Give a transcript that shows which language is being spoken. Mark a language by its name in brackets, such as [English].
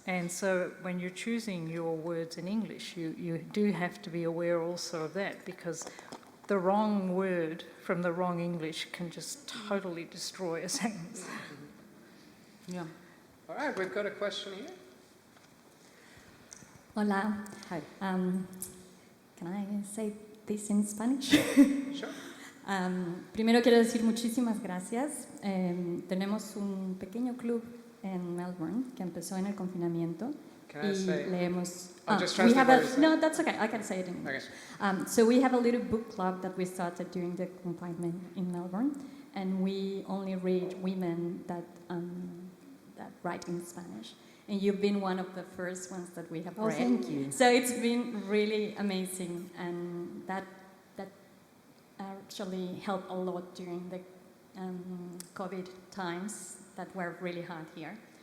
[English] And so when you're choosing your words in English, you do have to be aware also of that, because the wrong word from the wrong English can just totally destroy a sentence. Yeah. All right, we've got a question here. [Spanish] Hola. [English] Hi. Can I say this in Spanish? Sure. [Spanish] Primero quiero decir muchísimas gracias. Tenemos un pequeño club en Melbourne que empezó en el confinamiento. [English] Can I say? [Spanish] Leemos. [English] Just We have translate no, that's okay. I can say it in English. Okay. So we have a little book club that we started during the confinement in Melbourne, and we only read women that write in Spanish. And you've been one of the first ones that we have read. Thank you. So it's been really amazing, and that actually helped a lot during the COVID times that were really hard here.